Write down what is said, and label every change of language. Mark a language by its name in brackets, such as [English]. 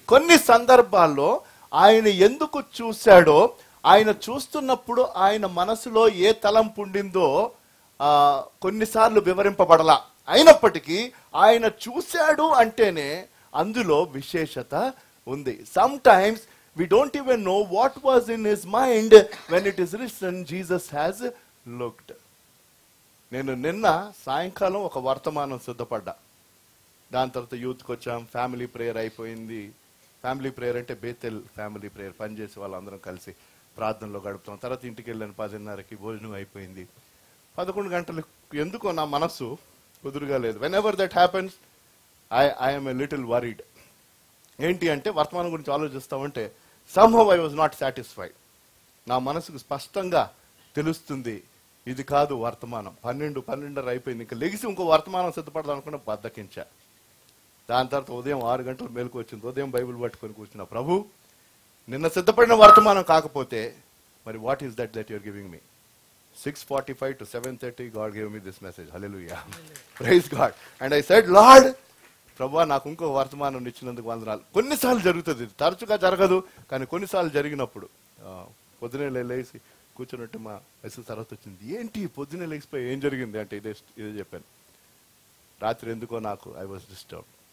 [Telugu] కొన్ని సందర్భాల్లో ఆయన ఎందుకు చూశాడో, ఆయన చూస్తున్నప్పుడు ఆయన మనసులో ఏ తలంపు ఉండిందో కొన్నిసార్లు వివరింపబడలా. అయినప్పటికీ ఆయన చూశాడు అంటేనే అందులో విశేషత ఉంది. [English] Sometimes we don't even know what was in his mind when it is written Jesus has looked. [Telugu] నేను నిన్న సాయంకాలం ఒక వర్తమానం సిద్ధపడ్డా. దాని తర్వాత యూత్కి వచ్చాం, ఫ్యామిలీ ప్రేయర్ అయిపోయింది. ఫ్యామిలీ ప్రేయర్ అంటే బేతెల్ ఫ్యామిలీ ప్రేయర్, పనిచేసి వాళ్ళందరం కలిసి ప్రార్థనలో గడుపుతాం. తర్వాత ఇంటికి వెళ్ళాను 10:30కి, భోజనం అయిపోయింది. 11 గంటలు ఎందుకో నా మనసు కుదురుగా లేదు. [English] Whenever that happens I am a little worried. [Telugu] ఏంటి అంటే వర్తమానం గురించి ఆలోచిస్తామంటే [English] somehow I was not satisfied. [Telugu] నా మనసుకు స్పష్టంగా తెలుస్తుంది ఇది కాదు వర్తమానం. 12:30 అయిపోయింది. ఇంకా లెగిసి ఇంకో వర్తమానం సిద్ధపడదాం అనుకున్న బద్దకించా. దాని తర్వాత ఉదయం 6 గంటల మేలుకు వచ్చింది. ఉదయం బైబిల్ పట్టుకొని కూర్చున్నా. ప్రభు, నిన్న సిద్ధపడిన వర్తమానం కాకపోతే మరి [English] What is that you're giving me? 6:45 to 7:30 God gave me this message. Hallelujah. Praise God. And I said, Lord, [Telugu] ప్రభువా నాకు ఇంకో వర్తమానం ఇచ్చినందుకు వందనాలు. కొన్నిసార్లు జరుగుతుంది, తరచుగా జరగదు, కానీ కొన్నిసార్లు జరిగినప్పుడు పొద్దునే లేచి కూర్చున్నట్టు మా వయసు తర్వాత వచ్చింది. ఏంటి పొద్దునే లేచిపోయి ఏం జరిగింది అంటే ఇదే చెప్పాను. రాత్రి ఎందుకో నాకు [English] I was disturb.